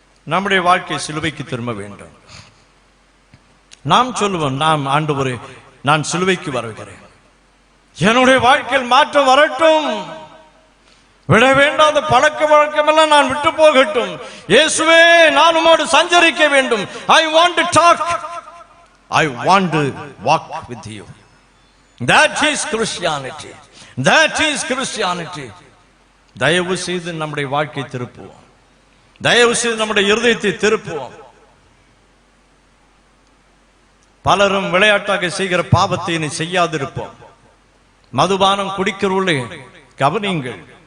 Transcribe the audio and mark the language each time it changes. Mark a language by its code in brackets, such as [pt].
[ta] நம்முடைய வாழ்க்கை சிலுவைக்கு திரும்ப வேண்டும். நாம் சொல்லுவோம், நாம் ஆண்டவரே, நான் சிலுவைக்கு வருகிறேன், என்னுடைய வாழ்க்கையில் மாற்றம் வரட்டும், விட வேண்டாத பழக்க வழக்கமெல்லாம் நான் விட்டு போகட்டும். இயேசுவே, நான் உம்மோடு சஞ்சரிக்க வேண்டும். [en] I want to talk, I want to walk with you. That is Christianity, that is Christianity. [ta] தயவு செய்து நம்முடைய வாழ்க்கை திருப்புவோம். தயவு செய்து நம்முடைய இருதயத்தை திருப்புவோம். பலரும் விளையாட்டாக செய்கிற பாவத்தை இனி செய்யாதிருப்போம். மதுபானம் குடிக்கிறவர்களே கவனியுங்கள்.